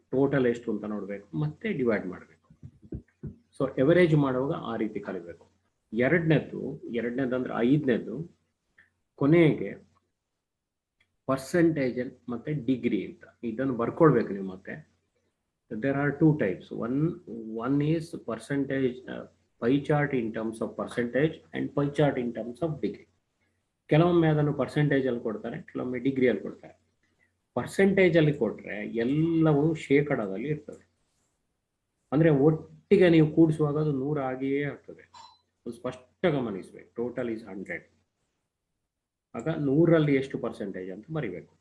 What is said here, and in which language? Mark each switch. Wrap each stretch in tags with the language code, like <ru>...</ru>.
<kn>Total ಎಷ್ಟು ಅಂತ ನೋಡಬೇಕು, ಮತ್ತೆ ಡಿವೈಡ್ ಮಾಡಬೇಕು. ಸೊ ಎವರೇಜ್ ಮಾಡುವಾಗ ಆ ರೀತಿ ಕಲಿಬೇಕು. ಎರಡನೇದು ಅಂದ್ರೆ 5ನೇದು ಕೊನೆಗೆ ಪರ್ಸೆಂಟೇಜ್ ಮತ್ತೆ ಡಿಗ್ರಿ ಅಂತ ಇದನ್ನು ಬರ್ಕೊಳ್ಬೇಕು ನೀವು. ಮತ್ತೆ</kn> <en>there are two types. One is percentage pie chart in terms of percentage and pie chart in terms of degree.</en> <kn>ಕೆಲವೊಮ್ಮೆ ಅದನ್ನು ಪರ್ಸೆಂಟೇಜ್ ಅಲ್ಲಿ ಕೊಡ್ತಾರೆ, ಕೆಲವೊಮ್ಮೆ ಡಿಗ್ರಿಯಲ್ಲಿ ಕೊಡ್ತಾರೆ. ಪರ್ಸೆಂಟೇಜ್ ಅಲ್ಲಿ ಕೊಟ್ರೆ ಎಲ್ಲವೂ ಶೇಕಡದಲ್ಲಿ ಇರ್ತದೆ. ಅಂದ್ರೆ ಒಟ್ಟಿಗೆ ನೀವು ಕೂಡಿಸುವಾಗ ಅದು 100 ಆಗಿಯೇ ಆಗ್ತದೆ. ಸ್ಪಷ್ಟ ಗಮನಿಸಬೇಕು. Total is 100. ಆಗ 100ರಲ್ಲಿ ಎಷ್ಟು ಪರ್ಸೆಂಟೇಜ್ ಅಂತ ಬರಿಬೇಕು.</kn>